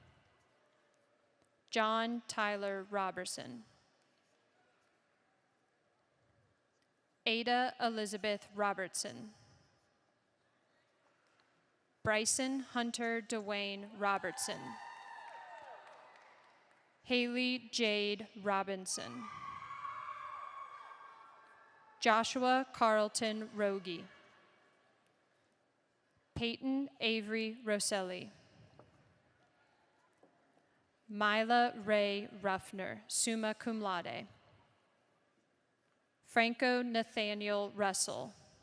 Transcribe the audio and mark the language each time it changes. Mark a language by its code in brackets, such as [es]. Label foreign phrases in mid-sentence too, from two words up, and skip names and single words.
[en] John Tyler Robertson. Ada Elizabeth Robertson. Bryson Hunter Dwayne Robertson. Haley Jade Robinson. Joshua Carlton Rogie. Peyton Avery Rosselli. Mila Ray Ruffner, [la] summa cum laude. [en] Franco Nathaniel Russell.